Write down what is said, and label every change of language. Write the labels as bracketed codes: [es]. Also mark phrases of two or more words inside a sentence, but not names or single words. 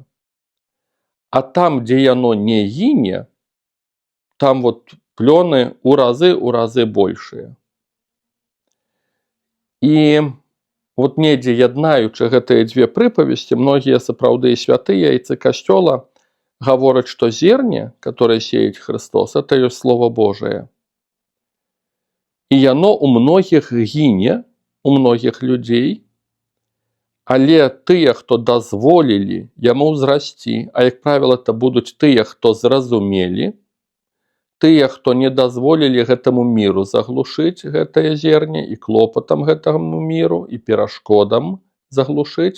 [be] А там, дзе яно не гіне, там плёны ў разы большыя. І недзе яднаючы гэтыя дзве прыпавесці, многія сапраўды святыя айцы касцёла гавораць, што зерне, [ru] которое сеять Христос, это ёсць Слово Божие. І яно у многіх гіне, у многіх людзей, але тыя, хто дазволілі яму ўзрасці, а як правіла, это будуць тыя, хто зразумелі, тыя, хто не дазволілі гэтаму міру заглушыць гэтае зерне і клопатам гэтаму міру, і перашкодам заглушыць.